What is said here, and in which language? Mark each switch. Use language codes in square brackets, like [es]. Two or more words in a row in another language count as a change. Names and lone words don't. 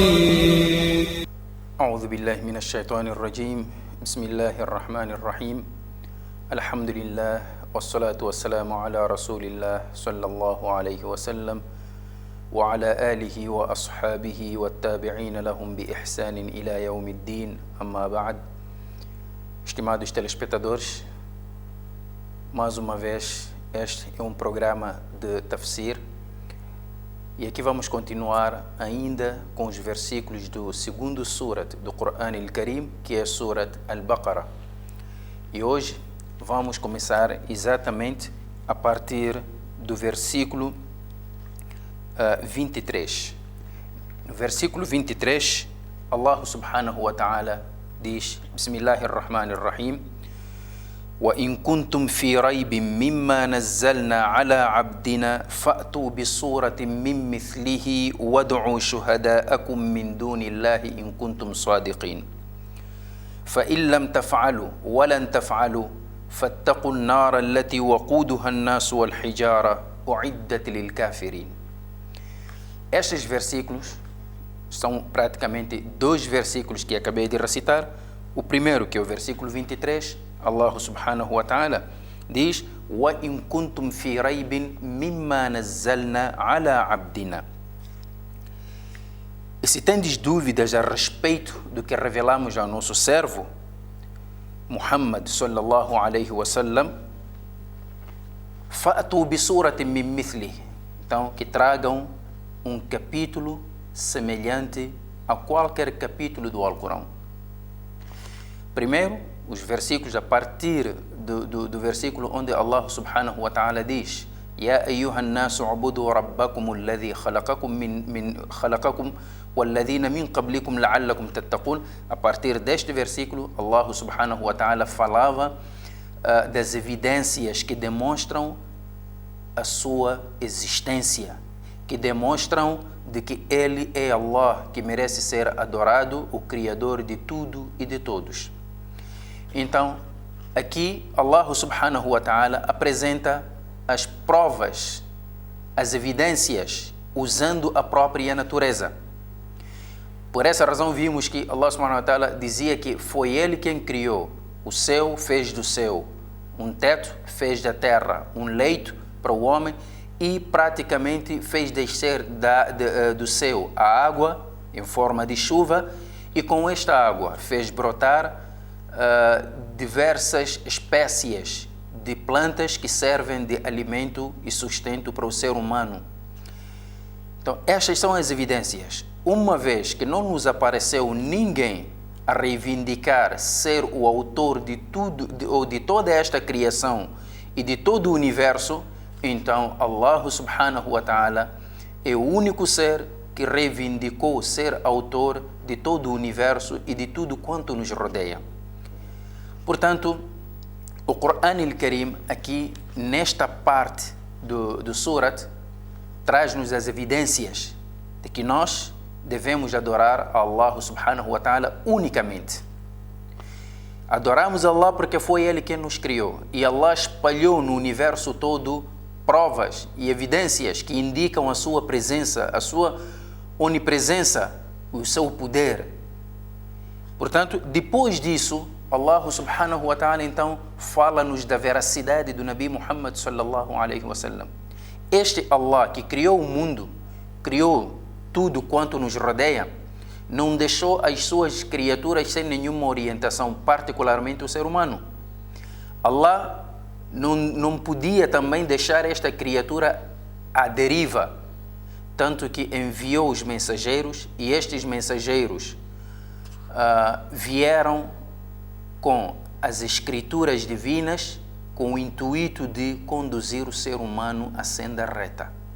[ar] أعوذ بالله من الشيطان الرجيم. بسم الله الرحمن الرحيم. الحمد لله والصلاة والسلام على رسول الله صلى الله عليه وسلم وعلى آله وأصحابه والتابعين لهم بإحسان إلى يوم الدين. أما بعد. [pt] Estimados telespectadores, mais uma vez este é um programa de Tafsir e aqui vamos continuar ainda com os versículos do segundo Surat do Quran al-Karim, que é Surat al-Baqarah. E hoje vamos começar exatamente a partir do versículo 23. No versículo 23, [ar] الله سبحانه وتعالى [pt] diz: Bismillahirrahmanirrahim. [ar] وَإِن كُنتُمْ فِي رَيْبٍ مِّمَّا نَزَّلْنَا عَلَى عَبْدِنَا فَأْتُوا بِصُورَةٍ مِّن مِّثْلِهِ وَادْعُوا شُهَدَاءَكُم مِّن دُونِ اللَّهِ إِن كُنتُمْ صَادِقِينَ فَإِن لَّمْ تَفْعَلُوا وَلَن تَفْعَلُوا فَاتَّقُوا النَّارَ الَّتِي وَقُودُهَا النَّاسُ وَالْحِجَارَةُ أُعِدَّتْ لِلْكَافِرِينَ. [pt] Estes versículos são praticamente dois versículos que acabei de recitar. O primeiro, que é o versículo 23, [ar] الله سبحانه وتعالى [pt] diz: [ar] وَإِن كُنتُمْ فِي رَيْبٍ مِّمَّا نَزَّلْنَا عَلَى عَبْدِنَا. [pt] E se tendes dúvidas a respeito do que revelamos ao nosso servo Muhammad [ar] صلى الله عليه وسلم, فَأْتُوا بِصُورَةٍ مِّن مِّثْلِهِ. [pt] Então, que tragam um capítulo semelhante a qualquer capítulo do Alcorão. Primeiro, os versículos a partir do versículo onde [ar] الله سبحانه وتعالى [pt] diz: [ar] يَا أَيُّهَا النَّاسُ اعْبُدُوا رَبَّكُمُ الَّذِي خَلَقَكُمْ وَالَّذِينَ مِنْ قَبْلِكُمْ لَعَلَّكُمْ تَتَّقُونَ. [pt] A partir deste versículo, [ar] الله سبحانه وتعالى [pt] falava das evidências que demonstram a sua existência, que demonstram de que Ele é Allah, que merece ser adorado, o Criador de tudo e de todos. Então, aqui [ar] الله سبحانه وتعالى [pt] apresenta as provas, as evidências, usando a própria natureza. Por essa razão vimos que [ar] الله سبحانه وتعالى [pt] dizia que foi Ele quem criou o céu, fez do céu um teto, fez da terra um leito para o homem e praticamente fez descer do céu a água em forma de chuva, e com esta água fez brotar diversas espécies de plantas que servem de alimento e sustento para o ser humano. Então, estas são as evidências. Uma vez que não nos apareceu ninguém a reivindicar ser o autor de tudo, ou de toda esta criação e de todo o universo, então [ar] الله سبحانه وتعالى [pt] é o único ser que reivindicou ser autor de todo o universo e de tudo quanto nos rodeia. Portanto, o Quran al-Karim, aqui nesta parte do Surat, traz-nos as evidências de que nós devemos adorar [ar] الله سبحانه وتعالى [pt] unicamente. Adoramos Allah porque foi Ele quem nos criou, e Allah espalhou no universo todo provas e evidências que indicam a sua presença, a sua onipresença, o seu poder. Portanto, depois disso, [ar] الله سبحانه وتعالى [pt] então fala-nos da veracidade do Nabi Muhammad [ar] صلى الله عليه وسلم. [pt] Este Allah que criou o mundo, criou tudo quanto nos rodeia, não deixou as suas criaturas sem nenhuma orientação, particularmente o ser humano. Allah não podia também deixar esta criatura à deriva, tanto que enviou os mensageiros, e estes mensageiros vieram com as escrituras divinas com o intuito de conduzir o ser humano à senda reta.